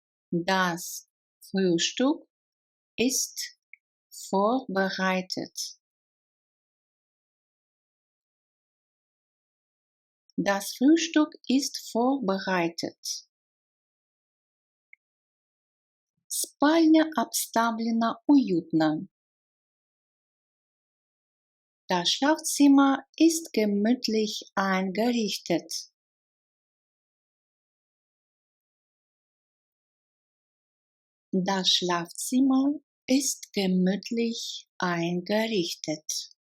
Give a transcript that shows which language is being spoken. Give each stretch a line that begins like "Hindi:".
German: Das Frühstück ist vorbereitet. Das Frühstück ist vorbereitet.
Russian: Спальня обставлена уютно.
German: Das Schlafzimmer ist gemütlich eingerichtet. Das Schlafzimmer ist gemütlich eingerichtet.